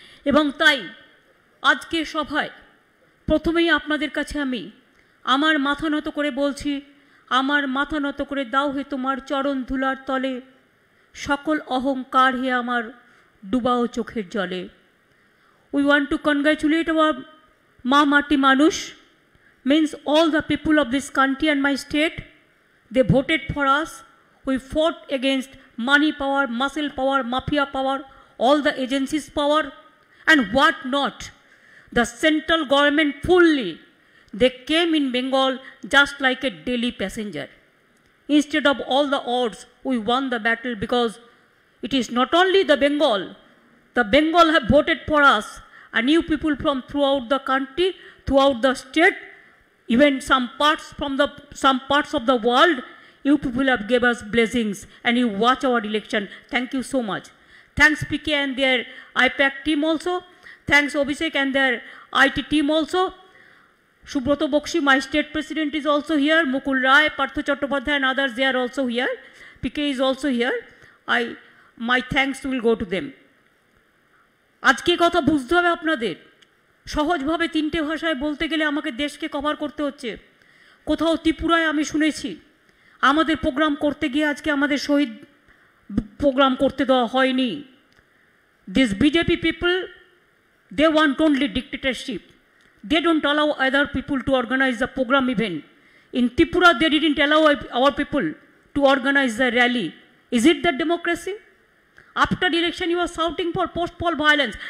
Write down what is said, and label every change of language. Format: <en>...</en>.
<bn>এবং তাই আজকে সভায় প্রথমেই আপনাদের কাছে আমি আমার মাথা নত করে বলছি, আমার মাথা নত করে দাও হে তোমার চরণ ধুলার তলে, সকল অহংকার হে আমার ডুবাও চোখের জলে।</bn> <en>We want to congratulate our Ma Mati Manush, means all the people of this country and my state. They voted for us. We fought against money power, muscle power, mafia power, all the agencies power, and what not. The central government fully, they came in Bengal just like a daily passenger. Instead of all the odds, we won the battle because it is not only the Bengal have voted for us, and new people from throughout the country, throughout the state, even some parts of the world, you people have gave us blessings and you watch our election. Thank you so much. Thanks PK and their IPAC team also. Thanks Obisek and their IT team also. Subroto Bokshi, my state president, is also here. Mukul Rai, Partho Chattopadhyay and others, they are also here. PK is also here. My thanks will go to them.</en> <bn>আজকে কথা বুঝতে হবে আপনাদের, সহজভাবে 3টে ভাষায় বলতে গেলে আমাকে দেশকে কভার করতে হচ্ছে। কোথাও ত্রিপুরায় আমি শুনেছি আমাদের প্রোগ্রাম করতে গিয়ে আজকে আমাদের শহীদ প্রোগ্রাম করতে দেওয়া হয়নি।</bn> <en>This BJP people, they want only dictatorship. They don't allow other people to organize the program even. In Tripura, they didn't allow our people to organize the rally. Is it that democracy? After the election, you are shouting for post-poll violence.</en>